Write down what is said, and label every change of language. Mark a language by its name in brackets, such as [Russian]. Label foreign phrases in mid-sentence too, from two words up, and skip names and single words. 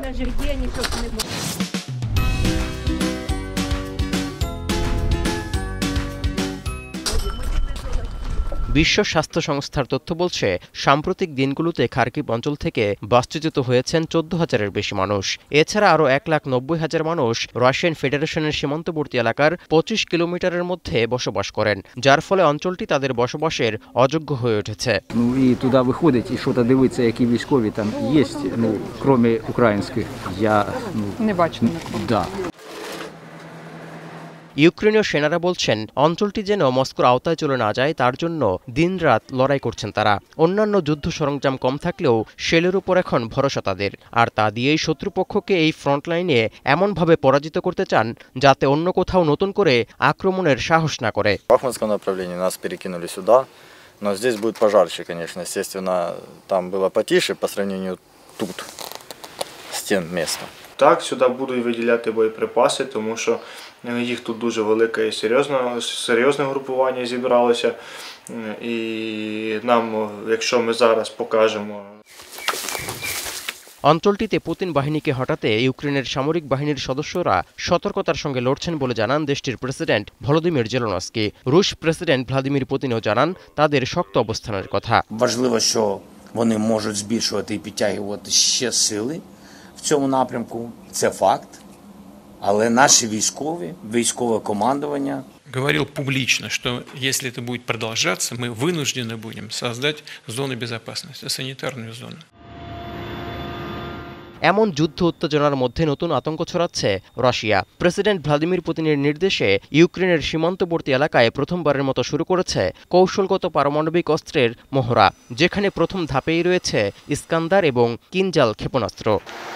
[Bangla] বিশ্ব স্বাস্থ্য সংস্থার তথ্য বলছে, সাম্প্রতিক দিনগুলোতে খার্কিভ অঞ্চল থেকে বাস্তুচ্যুত হয়েছেন 14,000-এর বেশি মানুষ। এছাড়া আরও 1,90,000 মানুষ রাশিয়ান ফেডারেশনের সীমান্তবর্তী এলাকার 25 কিলোমিটারের মধ্যে বসবাস করেন, যার ফলে অঞ্চলটি তাদের বসবাসের অযোগ্য হয়ে উঠেছে। [Ukrainian] І туди виходить і що-то дивитися, які військові там є, крім українських, я не бачу нікого. [Russian] Да. [Bangla] ইউক্রেনীয় সেনারা বলছেন, অঞ্চলটি যেন মস্কোর আওতায় চলে না যায় তার জন্য দিনরাত লড়াই করছেন তারা। অন্যান্য যুদ্ধ সরঞ্জাম কম থাকলেও শেলের উপর এখন ভরসা তাদের, আর তা দিয়েই শত্রুপক্ষকে এই ফ্রন্টলাইনে এমনভাবে পরাজিত করতে চান যাতে অন্য কোথাও নতুন করে আক্রমণের সাহস না করে। [Russian] Бахмутском направлении нас перекинули сюда, но здесь будет пожарще, конечно. Естественно, там было потише по сравнению тут, стен места. [Ukrainian] Так, сюди будуть виділяти боєприпаси, тому що їх тут дуже велике і серйозне групування зібралося. І нам, якщо ми зараз покажемо... [Bangla] অঞ্চলটিতে পুতিন বাহিনীকে হটাতে ইউক্রেনের সামরিক বাহিনীর সদস্যরা সতর্কতার সঙ্গে লড়ছেন বলে জানান দেশটির প্রেসিডেন্ট ভলোদিমির জেলেনস্কি। রুশ প্রেসিডেন্ট ভ্লাদিমির পুতিনও জানান তাদের শক্ত অবস্থানের কথা। [Ukrainian] Важливо, що вони можуть збільшувати і підтягувати ще сили в цьому напрямку. Це факт. Але наші військове командування [Russian] говорил публично, что если это будет продолжаться, мы вынуждены будем создать зоны безопасности, санитарную зону. [Bangla] এমন যুদ্ধ উত্তেজনার মধ্যে নতুন আতঙ্ক ছড়াচ্ছে রাশিয়া। প্রেসিডেন্ট ভ্লাদিমির পুতিনের নির্দেশে ইউক্রেনের সীমান্তবর্তী এলাকায় প্রথমবারের মতো শুরু করেছে কৌশলগত পারমাণবিক অস্ত্রের মহড়া, যেখানে প্রথম ধাপেই রয়েছে ইস্কান্দার এবং কিনজাল ক্ষেপণাস্ত্র।